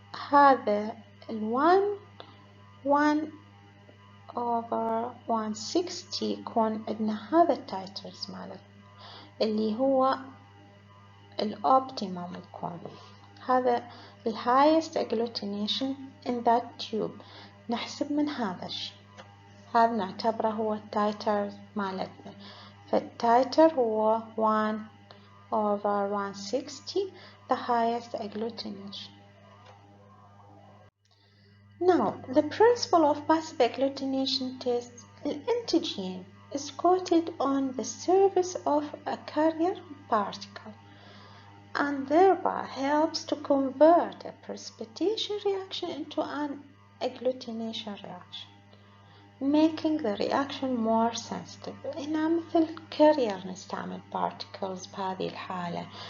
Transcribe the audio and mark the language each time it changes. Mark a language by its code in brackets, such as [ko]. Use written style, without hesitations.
[ar] هذا 1/160 يكون عندنا هذا التايترز ماله اللي هو الأوبتيموم يكون هذا [en] highest agglutination in that tube، [ar] نحسب من هذا الشيء، هذا نعتبره هو التايتر مالتنا. فالتايتر هو 1/160 [en] the highest agglutination. Now the principle of passive agglutination test, the antigen is coated on the surface of a carrier particle and thereby helps to convert a precipitation reaction into an agglutination reaction, making the reaction more sensitive. [ar] هنا مثل carrier نستعمل particles بهذه الحالة.